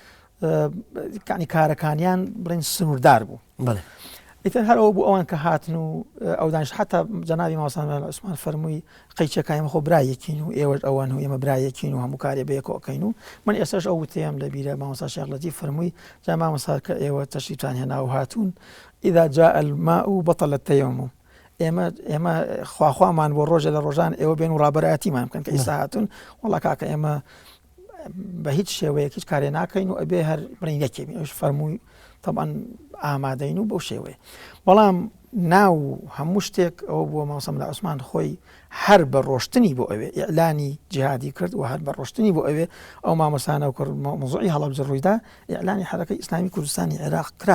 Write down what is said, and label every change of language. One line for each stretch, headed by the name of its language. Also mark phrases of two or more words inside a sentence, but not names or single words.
Central Kurdish: ینی کارەکانیان بڵین سنووردار بوو ئیتر هەرەوە بوو ئەوان کە هاتن و ئەو دانیش حتا جەنابی مامۆستا مەلا عوسمان فەرمووی قەیچەکە ئێمە خۆ برایەکین و ئێوەش ئەوان و ئێمە برایەکین و هەموو کارێ بەیەکەوە ئەکەین و من ئێستاش ئەو وتەیەم لەبیرە مامۆستا شێخ لەتیف فەرمووی جا مامۆستا کە ئێوە تەشریفتان هێنا و هاتوون
Arabic: ئیذا جاء الماء بطل التيمم
Central Kurdish: ئێمە خواخوامان بۆ ڕۆژە لە ڕۆژان ئێوە بێن و ڕابەرایەتیمان بکەن کە ئێستا هاتوون وەڵا کاکە ئێمە بە هیچ شێوەیەک هیچ کارێ ناکەین و ئەبێ هەر بڕین یەکێبین ئەوش فەرمووی طبعا ئامادەین و بەو شێوەیە بەڵام ناو هەموو شتێک ئەوە بووە مامۆستا مەلا عوسمان خۆی هەر بە ڕۆشتنی بۆ ئەوێ ئیعلانی جیهادی کرد و هەر بە ڕۆشتنی بۆ ئەوێ ئەو مامۆستانە و کرد مۆزوعی هەڵەبجە ڕوویدا ئیعلانی حەرەکەی ئیسلامی کوردستانی عێراق کرا